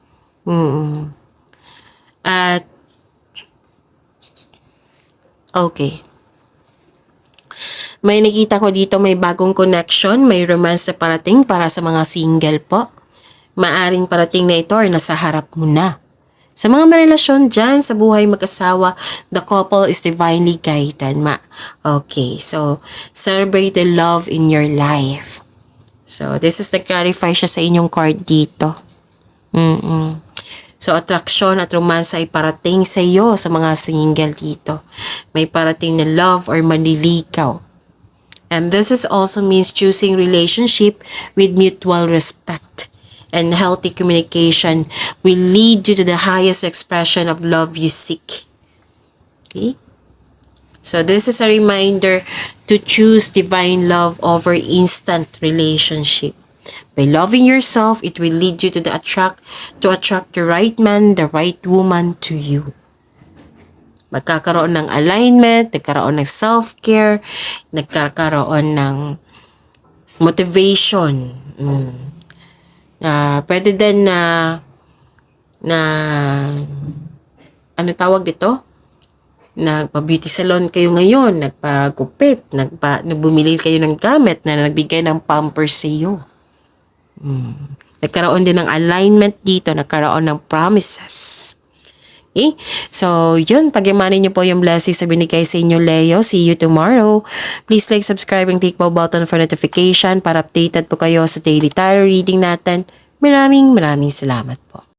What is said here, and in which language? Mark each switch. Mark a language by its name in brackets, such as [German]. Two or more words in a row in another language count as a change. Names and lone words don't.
[Filipino] At, okay. May nakita ko dito may bagong connection, may romance na parating para sa mga single po. Maaring parating na ito or nasa harap mo na. Sa mga marelasyon dyan, sa buhay mag-asawa, [English] the couple is divinely guided. Okay, so celebrate the love in your life. [Filipino] So, [English] this is the clarify [Filipino] siya sa inyong card dito. So, attraction at romance ay parating sa iyo sa mga single dito. May parating na love or manliligaw. [English] And this is also means choosing relationship with mutual respect. And healthy communication will lead you to the highest expression of love you seek. Okay? So this is a reminder to choose divine love over instant relationship. By loving yourself, it will lead you to attract the right man, the right woman to you. [Filipino] Magkakaroon ng alignment, nagkaroon ng self-care, nagkakaroon ng motivation. Pwede din na ano tawag dito? nagpa-beauty salon kayo ngayon, nagpagupit, bumili kayo ng gamit na nagbigay ng pampers sa iyo. Nagkaroon din ng alignment dito, nagkaroon ng promises. Okay? So, yun. Pag-imanin niyo po yung blessings na binigay sa inyo, Leo. [English] See you tomorrow. Please like, subscribe, and click po button for notification para updated [Filipino] po kayo sa [English] daily tarot reading natin. [Filipino] Maraming salamat po.